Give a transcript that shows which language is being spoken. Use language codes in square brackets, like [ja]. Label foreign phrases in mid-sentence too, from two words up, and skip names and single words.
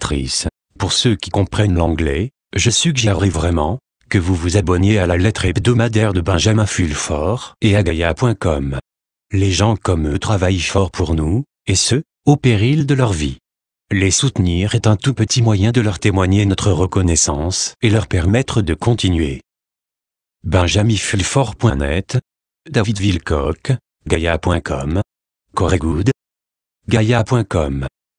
[fr] Pour ceux qui comprennent l'anglais, Je suggérerais vraiment que vous vous abonniez à la lettre hebdomadaire de Benjamin Fulford et à Gaia.com. Les gens comme eux travaillent fort pour nous, et ce, au péril de leur vie. Les soutenir est un tout petit moyen de leur témoigner notre reconnaissance et leur permettre de continuer. benjaminfulford.net, David Wilcock, Gaia.com, Corey Good, Gaia.com